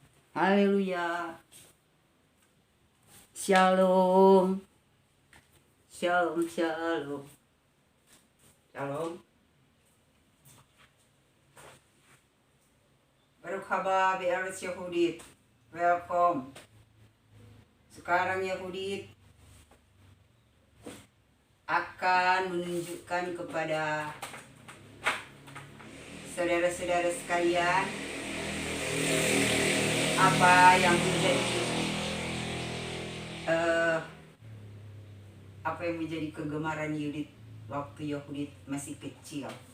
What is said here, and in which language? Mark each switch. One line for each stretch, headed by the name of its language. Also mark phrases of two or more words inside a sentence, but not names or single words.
Indonesian: Haleluya. Shalom. Shalom, shalom. Shalom.
Hebrew: ברוך הבא בארץ יהודית.
Indonesian: Welcome. Sekarang Yehudit akan menunjukkan kepada saudara-saudara sekalian apa yang menjadi kegemaran Yehudit waktu Yehudit masih kecil.